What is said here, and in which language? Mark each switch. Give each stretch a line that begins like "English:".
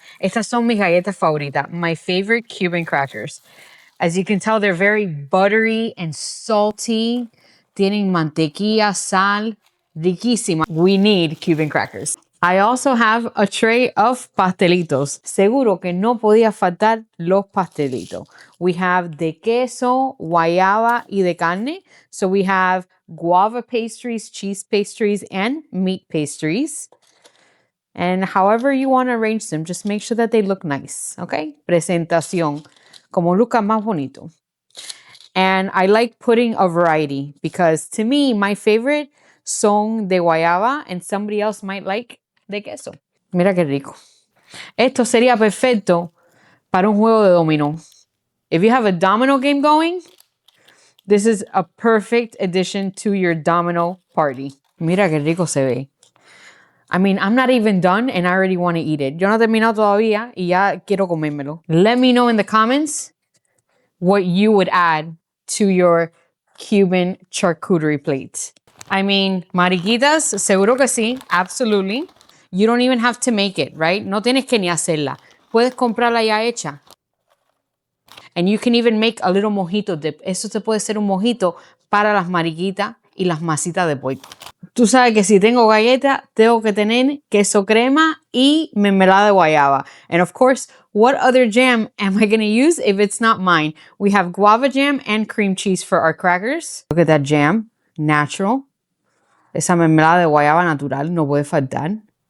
Spanish: Estas son mis galletas favoritas.
English: My favorite Cuban crackers. As you can tell, they're very buttery and salty.
Spanish: Tienen mantequilla, sal. Riquísima.
English: We need Cuban crackers. I also have a tray of pastelitos.
Spanish: Seguro que no podía faltar los pastelitos.
English: We have
Spanish: de queso, guayaba y de carne.
English: So we have guava pastries, cheese pastries, and meat pastries. And however you want to arrange them, just make sure that they look nice, okay? Presentación.
Spanish: Como luca más bonito.
English: And I like putting a variety because to me, my favorite
Spanish: son de guayaba
English: and somebody else might like
Spanish: de queso. Mira qué rico. Esto sería perfecto para un juego de dominó.
English: If you have a domino game going, this is a perfect addition to your domino party.
Spanish: Mira qué rico se ve.
English: I mean, I'm not even done and I already want to eat it.
Spanish: Yo no he terminado todavía y ya quiero comérmelo.
English: Let me know in the comments what you would add to your Cuban charcuterie plate. I mean,
Spanish: mariquitas, seguro que sí,
English: absolutely. You don't even have to make it, right?
Spanish: No tienes que ni hacerla. Puedes comprarla ya hecha.
English: And you can even make a little mojito dip.
Spanish: Eso te puede ser un mojito para las mariquitas y las masitas de puerco. Tú sabes que si tengo galleta, tengo que tener queso crema y mermelada de guayaba.
English: And of course, what other jam am I going to use if it's not mine? We have guava jam and cream cheese for our crackers. Look at that jam. Natural.
Spanish: Esa mermelada de guayaba natural no puede faltar.